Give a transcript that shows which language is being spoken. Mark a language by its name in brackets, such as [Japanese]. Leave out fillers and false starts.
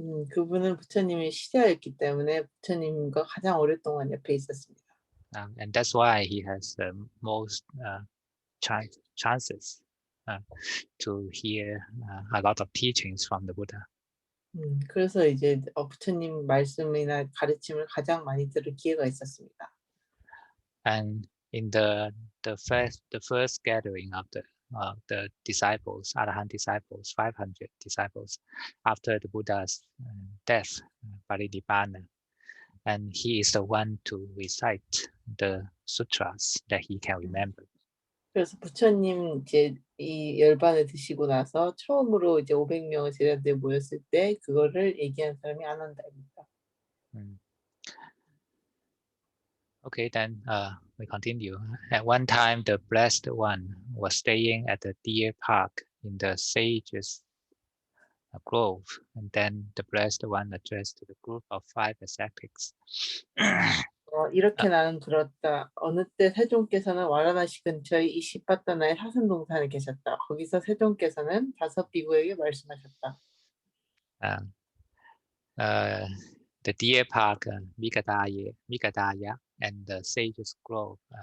[Korean] 그분은 부처님의 시자였기 때문에 부처님과 가장 오랫동안 옆에 있었습니다. [English] And that's why he has the most chances to hear a lot of teachings from the Buddha. [Korean] 그래서 이제 부처님 말씀이나 가르침을 가장 많이 들을 기회가 있었습니다. [English] And in the first gathering of the disciples, Arahant disciples, 500 disciples, after the Buddha's death, Parinibbana, and he is the one to recite the sutras that he can remember. [Korean] 그래서 부처님 이제 이 열반을 드시고 나서 처음으로 이제 500명의 제자들이 모였을 때 그거를 얘기한 사람이 아난다입니다. [English] Okay, then we continue. At one time, the Blessed One was staying at the deer park in the sage's grove, and then the Blessed One addressed to the group of 5 ascetics. [Korean] 이렇게 나는 들었다. 어느 때 세존께서는 와라나시 근처의 이 시바타나의 사슴동산에 계셨다. 거기서 세존께서는 5 비구에게 말씀하셨다. [English] The deer park, Migadaya, and the sage's grove